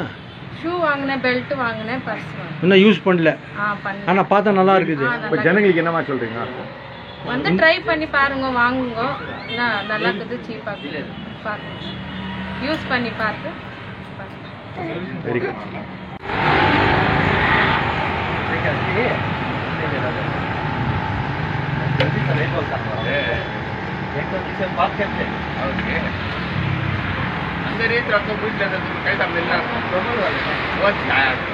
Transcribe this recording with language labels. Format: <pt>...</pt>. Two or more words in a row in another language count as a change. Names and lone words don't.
<ta>ஷூ வாங்கினேன், பெல்ட் வாங்கினேன், பர்ஸ் வாங்கினேன். இன்னும் யூஸ் பண்ணல, ஆனா பார்த்தா நல்லா இருக்குது. இப்போ ஜனங்களுக்கு என்னமா சொல்றீங்க? வந்து ட்ரை பண்ணி பாருங்க, வாங்குங்க, நல்லா இருக்குது, சீப்பா இருக்குது, பாருங்க, யூஸ் பண்ணி பார்த்து.</ta> <en>very good. अंदर ये आपको पूछ लेते तो कैसा मिलना बहुत छाया।</en>